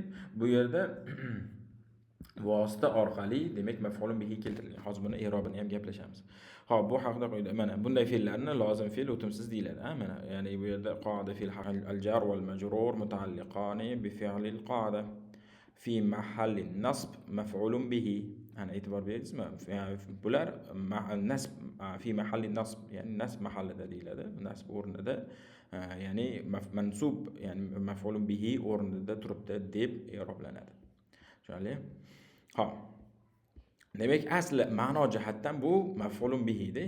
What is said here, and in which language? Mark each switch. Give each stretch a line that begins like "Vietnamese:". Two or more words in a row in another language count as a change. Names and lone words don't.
Uzbek: Bu yerda vosita orqali demak
Arabic: مفعول به
Uzbek: keltirilgan. Hozir buni i'robini ham gaplashamiz. Xo'p, bu haqida qo'ydi. Mana bunday fe'llarni lozim fe'l o'timsiz deyiladi. Mana ya'ni bu yerda qoida fe'l
Arabic: الجار والمجرور متعلقان بالفعل قاعدة في محل نصب مفعول به.
Uzbek: Ana e'tibor beraysizmi? Bular
Arabic: نصب في محل نصب,
Uzbek: ya'ni nasb mahallida deyiladi. Nasb o'rnida, ya'ni mansub, ya'ni
Arabic: مفعول به
Uzbek: o'rnida turibdi deb i'roblanadi. Tushunarli? Xo'p. Demak, asli ma'no jihatdan bu
Arabic: مفعول به
Uzbek: de.